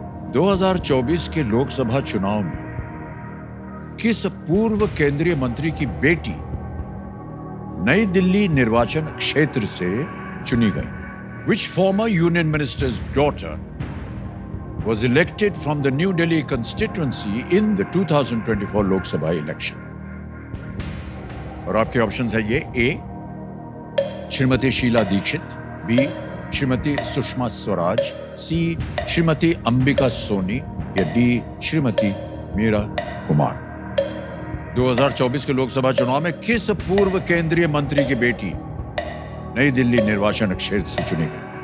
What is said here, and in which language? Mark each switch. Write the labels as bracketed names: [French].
[Hindi] 2024 के लोकसभा चुनाव में किस पूर्व केंद्रीय मंत्री की बेटी नई दिल्ली निर्वाचन क्षेत्र से चुनी गई? [English] Which former union minister's daughter was elected from the New Delhi constituency in the 2024 Lok Sabha election? [Hindi] और आपके ऑप्शन है ये। ए श्रीमती शीला दीक्षित, बी श्रीमती सुषमा स्वराज, सी श्रीमती अंबिका सोनी या डी श्रीमती मीरा कुमार। 2024 के लोकसभा चुनाव में किस पूर्व केंद्रीय मंत्री की बेटी नई दिल्ली निर्वाचन क्षेत्र से चुनी गई?